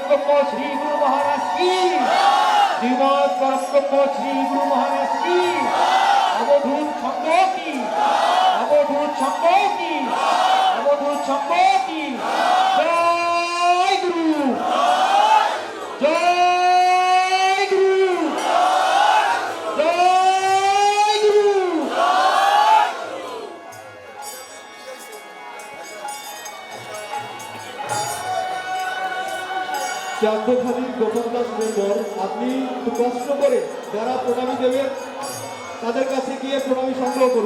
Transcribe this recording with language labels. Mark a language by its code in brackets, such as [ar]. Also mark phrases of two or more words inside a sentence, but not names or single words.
[hi] ब्रह्म श्री गुरु महाराज की, श्रीमद परम ब्रह्म श्री गुरु महाराज की, अवधूत संघ की, अवधूत संघ की, अवधूत संघ की जय गुरु, जय गुरु, जय गुरु। [bn] চাঁদখালির গোপাল দাস মেম্বর, আপনি একটু কষ্ট করে যারা প্রণামী দেবেন তাদের কাছে গিয়ে প্রণামী সংগ্রহ করুন।